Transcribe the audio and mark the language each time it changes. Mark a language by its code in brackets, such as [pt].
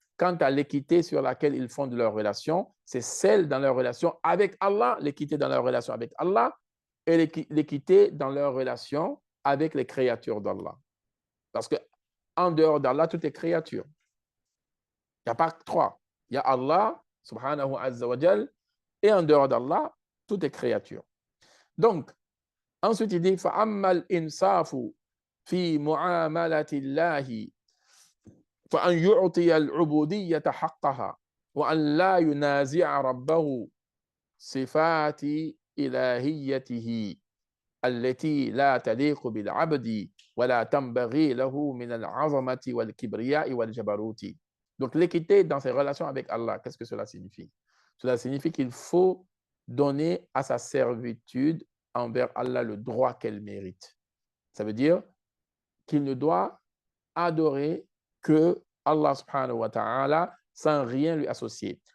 [fr] Quant à l'équité sur laquelle ils fondent leur relation, c'est celle dans leur relation avec Allah, l'équité dans leur relation avec Allah, et l'équité dans leur relation avec les créatures d'Allah. Parce qu'en dehors d'Allah, tout est créature. Il n'y a pas que trois. Il y a Allah, subhanahu wa jal, et en dehors d'Allah, tout est créature. Donc, ensuite, il dit [ar] فَأَمَّا الْإِنْصَافُ فِي مُعَامَلَةِ اللَّهِ فأن يعطي العبودية حقها وأن لا ينازع ربه صفات إلهيته التي لا تليق بالعبد ولا تنبغي له من العظمة والكبرياء والجبروت. [fr] Donc l'équité dans ses relations avec Allah, qu'est-ce que cela signifie? Cela signifie qu'il faut donner à sa servitude envers Allah le droit qu'elle mérite. Ça veut dire qu'il ne doit adorer que Allah subhanahu wa ta'ala sans rien lui associer.